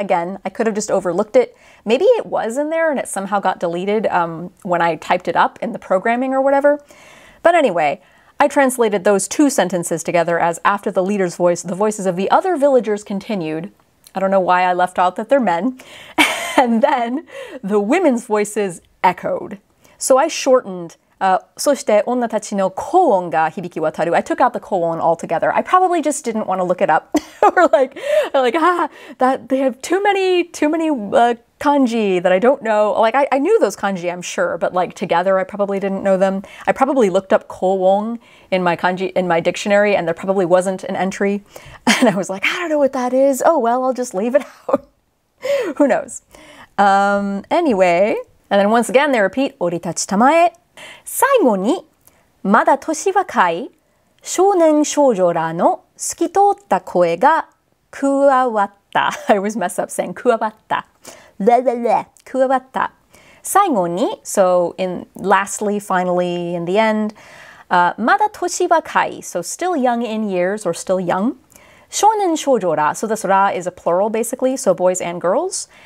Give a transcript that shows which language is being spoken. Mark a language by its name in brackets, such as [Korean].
[English] Again, I could have just overlooked it. Maybe it was in there and it somehow got deleted when I typed it up in the programming or whatever. But anyway, I translated those two sentences together as after the leader's voice, the voices of the other villagers continued. I don't know why I left out that they're men. And then the women's voices echoed. So I shortened, [Japanese] そして女たちの高音が響き渡る. [English] I took out the 高音 altogether. I probably just didn't want to look it up. Or that they have too many kanji that I don't know. Like I knew those kanji, I'm sure, but like together I probably didn't know them. I probably looked up koon in my kanji in my dictionary, and there probably wasn't an entry. And I was like, I don't know what that is. Oh well, I'll just leave it out. Who knows? Anyway, and then once again they repeat [Japanese] 降り立ちたまえ。最後にまだ年若い少年少女らの透き通った声が加わった。 [English] I always mess up saying [Japanese] 加わった。加わった。最後に, [English] so lastly, finally, in the end, [Japanese] まだ年若い, [English] so still young in years or still young. [Japanese] 少年少女ら, [English] so this ra is a plural basically, so boys and girls.